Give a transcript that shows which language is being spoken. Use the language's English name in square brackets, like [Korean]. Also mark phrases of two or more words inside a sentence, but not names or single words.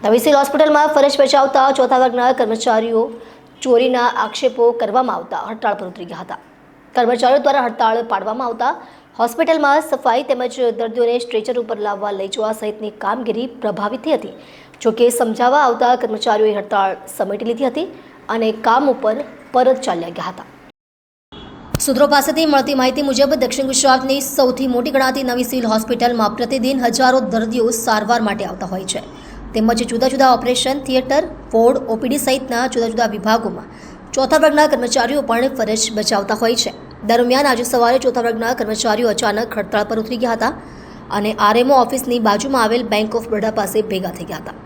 [Gujarati] નવી સિવિલ હોસ્પિટલમાં ફરજ બજાવતા ચોથા વર્ગના કર્મચારીઓ ચોરીના આક્ષેપો કરવામાં આવતા હડતાળ પર ઉતરી ગયા હતા। કર્મચારીઓ દ્વારા હડતાળ પાડવામાં આવતા હોસ્પિટલમાં સફાઈ તેમજ દર્દીઓને સ્ટ્રેચર ઉપર લાવવા લઈ જવા સહિતની કામગીરી પ્રભાવિત થઈ હતી। જોકે સમજાવવા આવતા કર્મચારીઓએ હડતાળ સમેટી લીધી હતી અને કામ ઉપર પરત ચાલ્યા ગયા હતા। સૂત્રો પાસેથી મળતી માહિતી મુજબ દક્ષિણ ગુજરાતની સૌથી મોટી ગણાતી નવી સિવિલ હોસ્પિટલમાં પ્રતિદિન હજારો દર્દીઓ સારવાર માટે આવતા હોય છે। તેમજ જુદા જુદા ઓપરેશન થિયેટર વોર્ડ ઓપીડી સહિતના જુદા જુદા વિભાગોમાં ચોથા વર્ગના કર્મચારીઓ પણ ફરજ બજાવતા હોય છે। દરમિયાન આજે સવારે ચોથા વર્ગના કર્મચારીઓ અચાનક હડતાળ પર ઉતરી ગયા હતા અને આરએમઓ ઓફિસની બાજુમાં આવેલ બેંક ઓફ બરોડા પાસે ભેગા થઈ ગયા હતા।